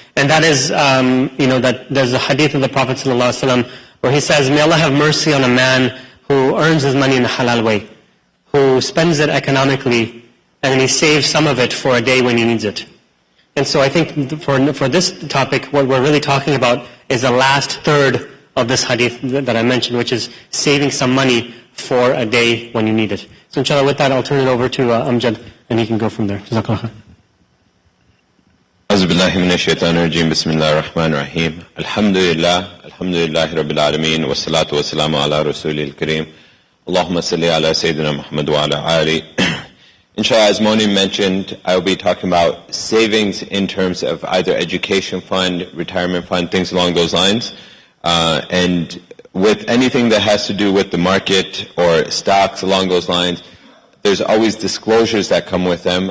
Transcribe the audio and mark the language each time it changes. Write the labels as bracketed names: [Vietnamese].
[English] And that is, that there's a hadith of the Prophet ﷺ where he says, may Allah have mercy on a man who earns his money in a halal way, who spends it economically, and then he saves some of it for a day when he needs it. And so I think for this topic, what we're really talking about is the last third of this hadith that I mentioned, which is saving some money for a day when you need it. So inshallah, with that, I'll turn it over to Amjad, and he can go from there. Jazakallah khair. [Arabic] أعوذ بالله من الشيطان الرجيم بسم الله الرحمن الرحيم الحمد لله رب العالمين والصلاة والسلام على رسوله الكريم اللهم صل على سيدنا محمد وعلى آله. [English] Inshallah, as Moni mentioned, I will be talking about savings in terms of either education fund, retirement fund, things along those lines. And with anything that has to do with the market or stocks along those lines, there's always disclosures that come with them.